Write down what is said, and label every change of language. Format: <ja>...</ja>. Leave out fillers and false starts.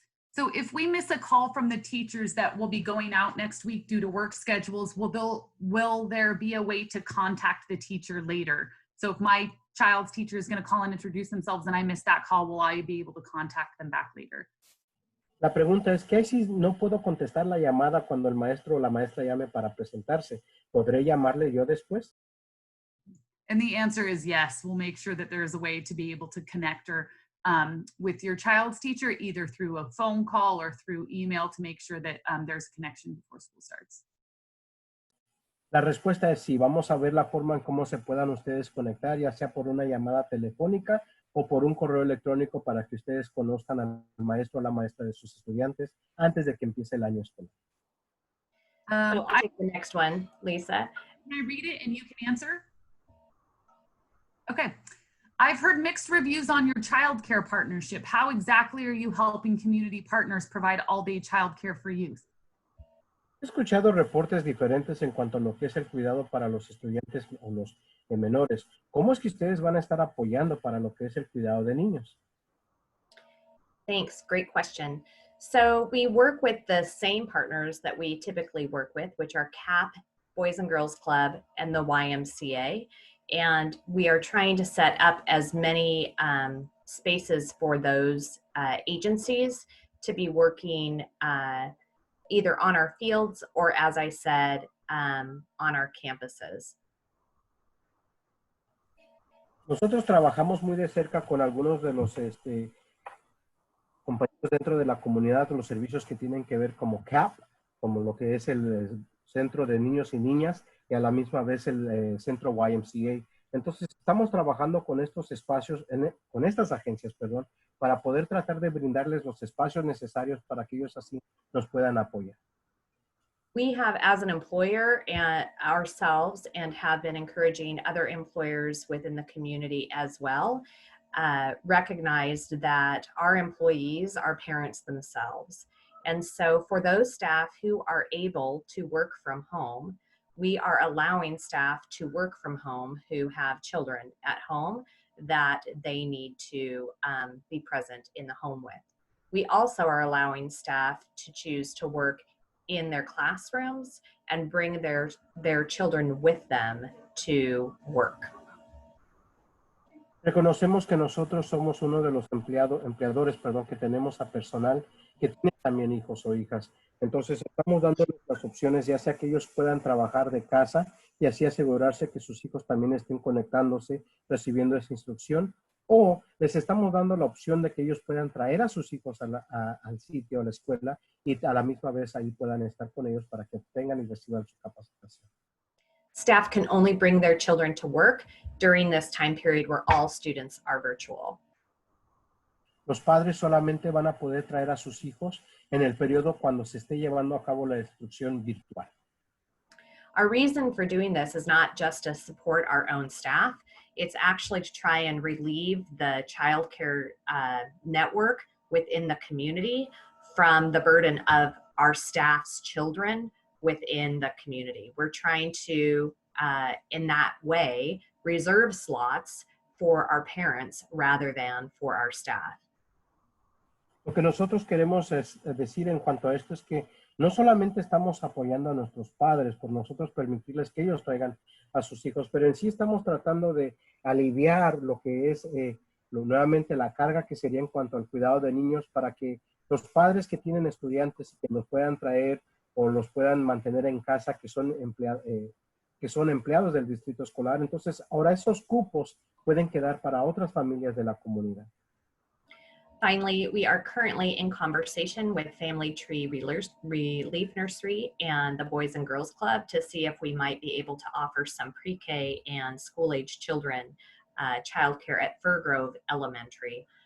<en>So if we miss a call from the teachers that will be going out next week due to work schedules, will there be a way to contact the teacher later? So if my child's teacher is going to call and introduce themselves and I missed that call, will I be able to contact them back later?</en> <es>La pregunta es, ¿qué si no puedo contestar la llamada cuando el maestro o la maestra llame para presentarse? ¿Podré llamarle yo después?</es> <en>And the answer is yes. We'll make sure that there is a way to be able to connect or with your child's teacher, either through a phone call or through email to make sure that there's a connection before school starts.</en> <es>La respuesta es sí. Vamos a ver la forma en cómo se puedan ustedes conectar, ya sea por una llamada telefónica o por un correo electrónico para que ustedes conozcan al maestro o la maestra de sus estudiantes antes de que empiece el año escolar.</es> <en>So I'll take the next one, Lisa. Can I read it and you can answer? Okay. I've heard mixed reviews on your childcare partnership. How exactly are you helping community partners provide all-day childcare for youth?</en> <es>He escuchado reportes diferentes en cuanto a lo que es el cuidado para los estudiantes o los menores. ¿Cómo es que ustedes van a estar apoyando para lo que es el cuidado de niños?</es> <en>Thanks, great question. So we work with the same partners that we typically work with, which are CAP, Boys and Girls Club, and the YMCA. And we are trying to set up as many spaces for those agencies to be working either on our fields or, as I said, on our campuses.</en> <es>Nosotros trabajamos muy de cerca con algunos de los compañeros dentro de la comunidad, con los servicios que tienen que ver como CAP, como lo que es el Centro de Niños y Niñas, y a la misma vez el Centro YMCA. Entonces, estamos trabajando con estos espacios, con estas agencias, perdón, para poder tratar de brindarles los espacios necesarios para que ellos así nos puedan apoyar.</es> <en>We have, as an employer and ourselves, and have been encouraging other employers within the community as well, recognized that our employees are parents themselves. And so for those staff who are able to work from home, we are allowing staff to work from home who have children at home that they need to be present in the home with. We also are allowing staff to choose to work in their classrooms and bring their children with them to work.</en> <es>Reconocemos que nosotros somos uno de los empleadores, que tenemos a personal que tiene también hijos o hijas. Entonces, estamos dándoles las opciones, ya sea que ellos puedan trabajar de casa y así asegurarse que sus hijos también estén conectándose, recibiendo esa instrucción, o les estamos dando la opción de que ellos puedan traer a sus hijos al sitio, a la escuela, y a la misma vez ahí puedan estar con ellos para que obtengan y reciban su capacitación.</es> <en>Staff can only bring their children to work during this time period where all students are virtual.</en> <es>Los padres solamente van a poder traer a sus hijos en el periodo cuando se esté llevando a cabo la instrucción virtual.</es> <en>Our reason for doing this is not just to support our own staff, it's actually to try and relieve the childcare network within the community from the burden of our staff's children within the community. We're trying to, in that way, reserve slots for our parents rather than for our staff.</en> <es>Lo que nosotros queremos decir en cuanto a esto es que no solamente estamos apoyando a nuestros padres por nosotros permitirles que ellos traigan a sus hijos, pero en sí estamos tratando de aliviar lo que es nuevamente la carga que sería en cuanto al cuidado de niños para que los padres que tienen estudiantes y que los puedan traer o los puedan mantener en casa, que son empleados del distrito escolar. Entonces, ahora esos cupos pueden quedar para otras familias de la comunidad.</es> <en>Finally, we are currently in conversation with Family Tree Relief Nursery and the Boys and Girls Club to see if we might be able to offer some pre-K and school-age children childcare at Fir Grove Elementary.</en>